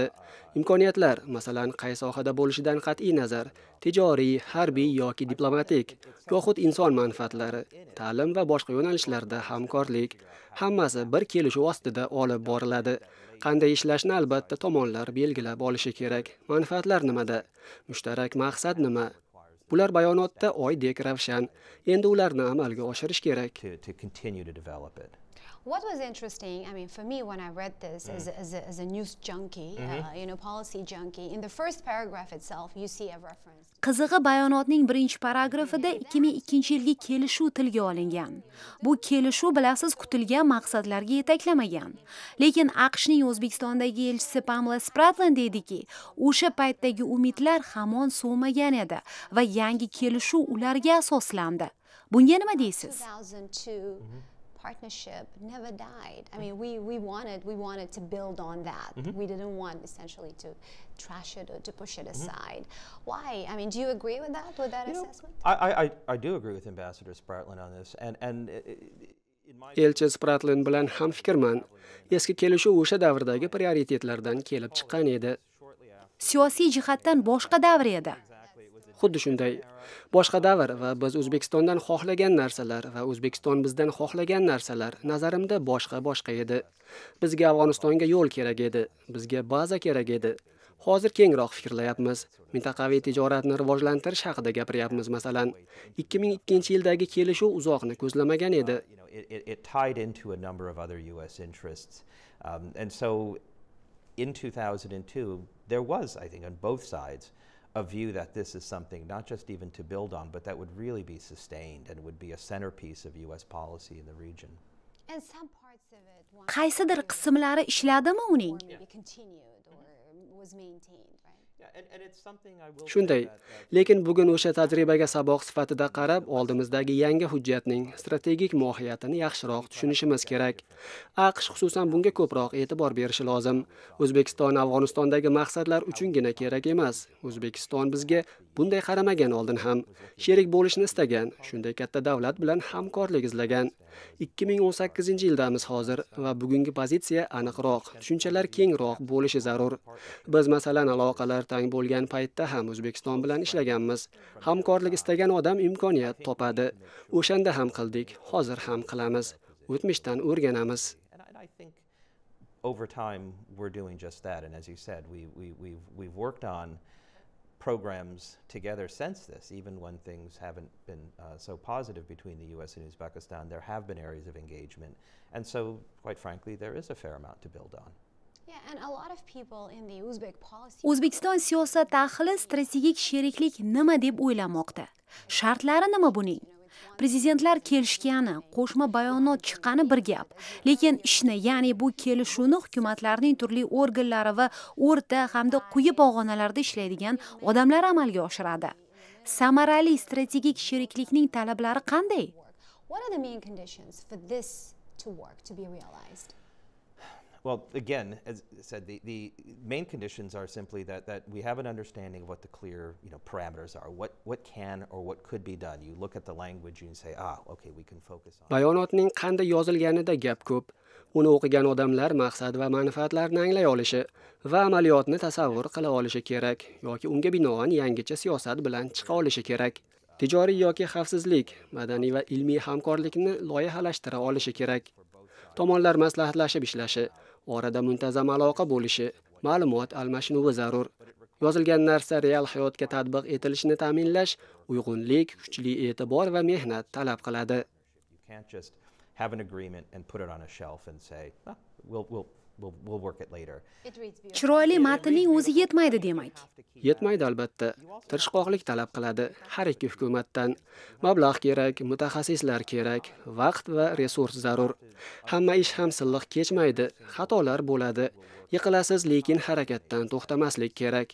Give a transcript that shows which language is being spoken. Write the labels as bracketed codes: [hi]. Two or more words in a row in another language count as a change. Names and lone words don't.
[uz] Imkoniyatlar, masalan, qaysi sohada bo'lishidan qat'iy nazar, tijoriy, harbiy yoki diplomatik, yoxud inson manfaatlari, ta'lim va boshqa yo'nalishlarda hamkorlik, hammasi bir kelishuv ostida olib boriladi. Qanday ishlashni albatta tomonlar belgilab olishi kerak. Manfaatlar nimada? Mushtarak maqsad nima? Bular bayonotda oydek ravshan. Endi ularni amalga oshirish kerak. [en] to continue to develop it. What was interesting, I mean, for me, when I read this as a news junkie, policy junkie, in the first paragraph itself, you see a reference. [uz] Qizig'i bayonotning birinchi paragrafida 2002 yilgi kelishuv tilga olingan. Bu kelishuv bilasiz kutilgan maqsadlarga yetaklamagan. Lekin AQShning O'zbekistondagi elchisi Pamela Spratland dediki, o'sha paytdagi umidlar hamon so'nmagan edi va yangi kelishuv ularga asoslandi. Bunga nima deysiz? [en] 2002 partnership never died. I mean, we wanted to build on that. We didn't want essentially to trash it or to push it aside. Why? I mean, do you agree with that assessment? I do agree with Ambassador Spratland on this, and [uz] Elchi Spratland bilan ham fikrman. Eski kelishuv o'sha davrdagi prioritetlardan kelib chiqqan edi. Siyosiy jihatdan boshqa davr edi. Xuddi shunday. Boshqa davr va biz O'zbekistondan xohlagan narsalar va O'zbekiston bizdan xohlagan narsalar nazarimda boshqa edi. Bizga Afg'onistonga yo'l kerak edi, bizga baza kerak edi. Hozir kengroq fikrlayapmiz. Mintaqaviy tijoratni rivojlantirish haqida gapiryapmiz masalan. 2002 yildagi kelishuv uzoqni ko'zlamagan edi. [en] It tied into a number of other US interests. And so in 2002 there was, I think, on both sides a view that this is something not just even to build on, but that would really be sustained and would be a centerpiece of US policy in the region. And some parts of it [uz] Qaysidir qismlari ishladimi uning? [en] maybe continued or was maintained, right? And it's something I will [uz] Shunday, lekin bugun o'sha tajribaga saboq sifatida qarab, oldimizdagi yangi hujjatning strategik mohiyatini yaxshiroq tushunishimiz kerak. AQSh xususan bunga ko'proq e'tibor berishi lozim. O'zbekiston Afg'onistondagi maqsadlar uchungina kerak emas. O'zbekiston bizga bunday qaramagan oldin ham sherik bo'lishni istagan, shunday katta davlat bilan hamkorlik izlagan. 2018-yildamiz hozir va bugungi pozitsiya aniqroq, tushunchalar kengroq bo'lishi zarur. Biz masalan aloqalar tang bo'lgan paytda ham O'zbekiston bilan ishlaganmiz. Hamkorlik istagan odam imkoniyat topadi. O'shanda ham qildik, hozir ham qilamiz. O'tmishdan o'rganamiz. [en] And I think over time we're doing just that. And as you said, we've worked on programs together since this, even when things haven't been so positive between the US and Uzbekistan. There have been areas of engagement. And so, quite frankly, there is a fair amount to build on. Yeah, and a lot of people in the Uzbek policy [uz] O'zbekiston siyosat ahli strategik sheriklik nima deb o'ylamoqda? Shartlari nima buning? Prezidentlar kelishgani, qo'shma bayonot chiqqani bir gap. Lekin ishni, ya'ni bu kelishuvni hukumatlarning turli organlari va o'rta hamda quyi pog'onalarda ishlaydigan odamlar amalga oshiradi. Samarali strategik sheriklikning talablari qanday? [en] What are the main conditions for this to work, to be realized? Well, again, as I said, the main conditions are simply that we have an understanding of what the clear, parameters are. What can or what could be done. You look at the language and you say, okay, we can focus on. [uz] Bayonotning qanday yozilganida gap ko'p. Uni o'qigan odamlar maqsad va manfaatlarni anglay olishi va amaliyotni tasavvur qila olishi kerak yoki unga binoan yangicha siyosat bilan chiqa olishi kerak. Tijoriy yoki xavfsizlik, madaniy va ilmiy hamkorlikni loyihalashtira olishi kerak. Tomonlar maslahatlashib ishlashi, orada muntazam aloqa bo'lishi, ma'lumot almashinuvi zarur. Yozilgan narsa real hayotga tatbiq etilishini ta'minlash, uyg'unlik, kuchli e'tibor va mehnat talab qiladi. [en] You can't just have an agreement and put it on a shelf and say, we'll work it later. It reads beautiful. [uz] Chiroyli matnning o'zi yetmaydi demak. Yetmaydi albatta. Tirishqoqlik talab qiladi har ikki hukumatdan. Mablag' kerak, mutaxassislar kerak, vaqt va resurs zarur. Hamma ish ham silliq kechmaydi, xatolar bo'ladi. Yiqilasiz, lekin harakatdan to'xtamaslik kerak.